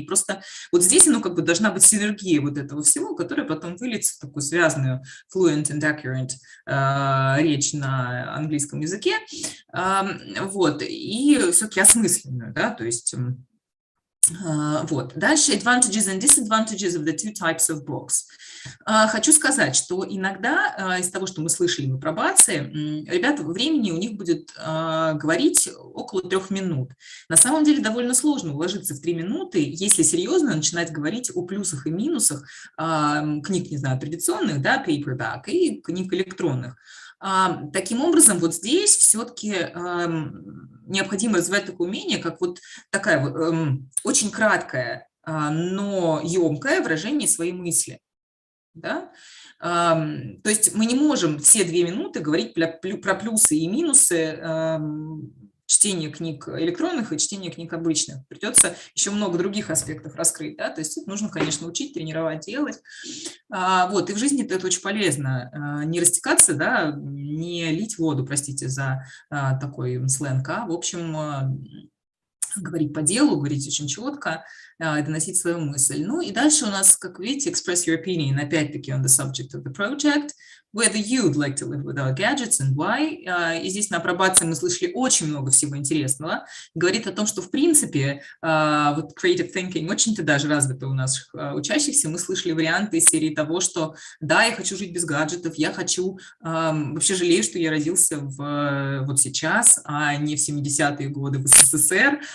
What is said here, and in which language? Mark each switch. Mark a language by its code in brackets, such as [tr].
[ru] И просто вот здесь, ну, как бы должна быть синергия вот этого всего, которая потом выльется в такую связанную [en] fluent and accurate [ru] речь на английском языке, вот, и все-таки осмысленную, да, то есть... Вот. Дальше [en] advantages and disadvantages of the 2 types of books. [ru] Хочу сказать, что иногда из того, что мы слышали в апробации, ребята, времени у них будет говорить около 3 минут. На самом деле довольно сложно уложиться в 3 минуты, если серьезно начинать говорить о плюсах и минусах книг, не знаю, традиционных, да, paperback, и книг электронных. Таким образом, вот здесь все-таки необходимо развивать такое умение, как вот такая очень краткое, но емкое выражение своей мысли. Да? То есть мы не можем все 2 минуты говорить про плюсы и минусы чтения книг электронных и чтения книг обычных. Придется еще много других аспектов раскрыть. Да? То есть это нужно, конечно, учить, тренировать, делать. Вот. И в жизни это очень полезно. Не растекаться, да, не лить воду, простите за такой сленг, а, в общем, говорить по делу, говорить очень четко, доносить свою мысль. Ну и дальше у нас, как видите, [en] express your opinion, [ru] опять-таки, [en] on the subject of the project, whether you'd like to live without gadgets and why. [ru] И здесь на апробации мы слышали очень много всего интересного. Говорит о том, что, в принципе, вот creative thinking очень-то даже развито у наших учащихся. Мы слышали варианты из серии того, что да, я хочу жить без гаджетов, я хочу, вообще жалею, что я родился вот сейчас, а не в 70-е годы в СССР,